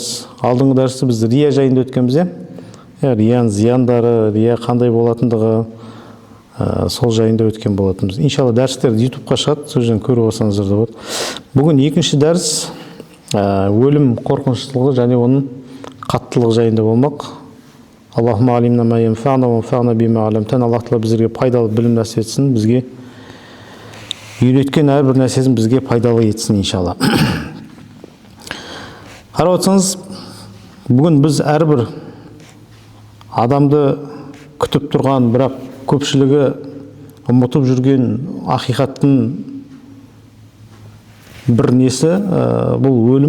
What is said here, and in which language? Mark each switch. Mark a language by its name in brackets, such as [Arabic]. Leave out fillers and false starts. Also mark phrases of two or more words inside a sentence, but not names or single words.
[Kazakh] Алдыңғы дәрісті біз рия жайында өткенбіз. Рияның зияндары, рия қандай болатындығы сол жайында өткен болатынбыз. Иншалла дәрістерді ютубқа шығады, сол жерден көріп алсаңыздар да болады. Бүгін екінші дәріс өлім қорқыныштылығы және оның қаттылығы жайында болмақ. [Arabic] اللهم علمنا ما ينفعنا وانفعنا بما علمتنا. [Kazakh] Аллах Тағала бізге пайдалы білім нәсіп етсін, бізге үйреткен әрбір нәрсесін бізге пайдалы етсін иншалла. Қарап отырсаңыз, бүгін біз әрбір адамды күтіп тұрған, бірақ көпшілігі ұмытып жүрген ақиқаттың бір несі, бұл өлім.